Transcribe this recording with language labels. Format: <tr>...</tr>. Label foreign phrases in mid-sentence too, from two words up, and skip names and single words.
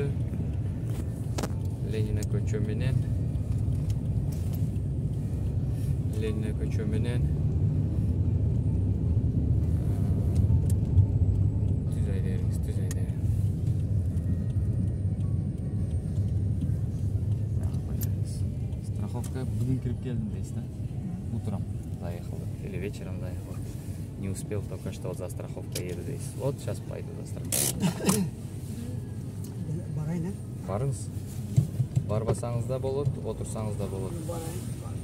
<ky>Ленина көчө менен түз айдайбыз. Страховка бүгүн кирип келдим дейсиз да?</ky> <ru>Утром заехал или вечером заехал. Не успел только что за страховкой еду здесь. Вот сейчас пойду за страховкой.</ru> <ky>Барыңыз. Барбасаңыз да болот, отурсаңыз да болот.</ky>